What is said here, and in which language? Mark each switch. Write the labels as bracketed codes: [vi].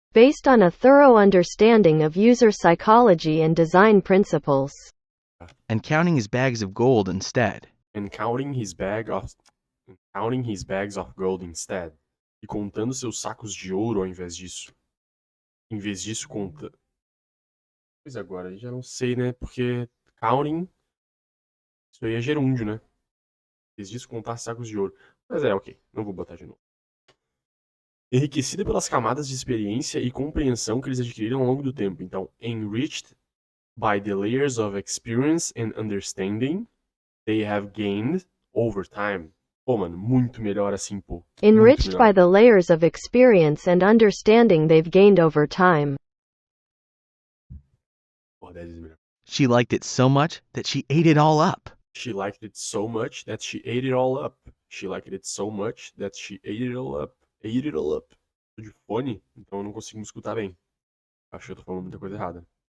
[en] Based on a thorough understanding of user psychology and design principles. And counting his bags of gold instead. And counting his bags of gold instead. [pt] E contando seus sacos de ouro ao invés disso. Em vez disso, conta. Pois agora, já não sei, né? Porque counting, isso aí é gerúndio, né? Em vez disso, contar sacos de ouro. Mas ok. Não vou botar de novo. Enriquecida pelas camadas de experiência e compreensão que eles adquiriram ao longo do tempo. [en] Então, enriched by the layers of experience and understanding they have gained over time. [pt] Pô, mano, muito melhor assim, pô. [en] Enriched by the layers of experience and understanding they've gained over time. [pt] Pô, 10 vezes melhor. [en] She liked it so much that she ate it all up. She liked it so much that she ate it all up. She liked it so much that she ate it all up. Ate it all up. [pt] Tô de fone, então eu não consigo me escutar bem. Acho que eu tô falando muita coisa errada.